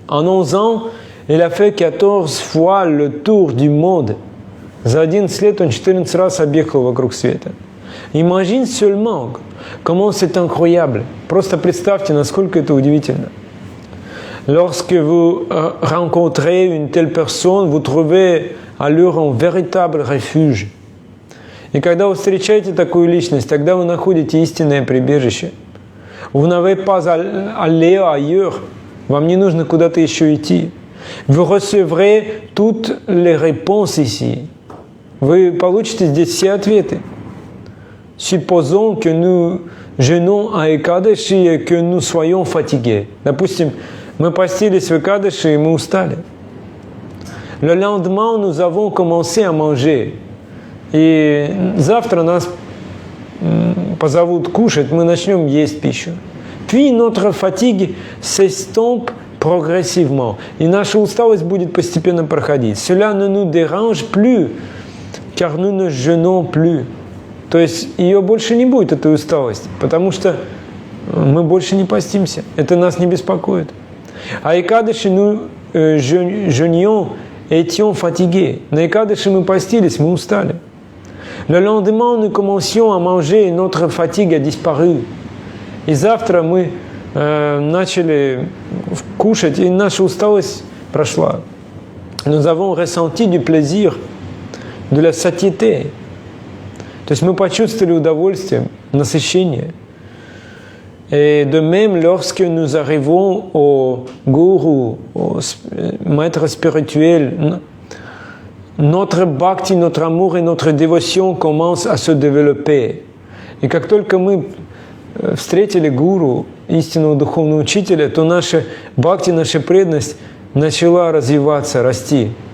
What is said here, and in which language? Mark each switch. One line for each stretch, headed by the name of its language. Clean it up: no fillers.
French: En 11 ans, il a fait 14 fois le tour du monde.
Russian: За 11 лет он 14 раз объехал вокруг света.
French: Imagine seulement, comment c'est incroyable.
Russian: Просто представьте, насколько это удивительно.
French: Lorsque vous rencontrez une telle personne, vous trouvez à leur un véritable refuge.
Russian: И когда вы встречаете такую личность, тогда вы находите истинное прибежище.
French: Vous n'avez pas à aller ailleurs.
Russian: Вам не нужно куда-то еще идти.
French: Vous recevrez toutes les réponses ici.
Russian: Вы получите здесь все ответы.
French: Supposons que nous jeûnons à Ekadashi et que nous soyons fatigués.
Russian: Допустим, мы постились в Экадаши и мы устали.
French: Le lendemain, nous avons commencé à manger.
Russian: И завтра нас позовут кушать, мы начнем есть пищу.
French: Puis notre fatigue s'estompe progressivement.
Russian: И наша усталость будет постепенно проходить.
French: Cela ne nous dérange plus, car nous ne jeûnons plus.
Russian: То есть ее больше не будет, этой усталости, потому что мы больше не постимся. Это нас не беспокоит.
French: À Ekadashi, nous jeûnions et étions fatigués.
Russian: На Экадаши мы постились, мы устали.
French: Le lendemain, nous commencions à manger et notre fatigue a disparu.
Russian: И завтра мы начали кушать, и наша усталость прошла.
French: Nous avons ressenti du plaisir, de la satiété.
Russian: То есть мы почувствовали удовольствие, насыщение.
French: Et de même, lorsque nous arrivons au gourou, au maître spirituel, notre bhakti, notre amour et notre dévotion commencent à se développer.
Russian: И как только мы встретили гуру, истинного духовного учителя, то наша бхакти, наша преданность начала развиваться, расти.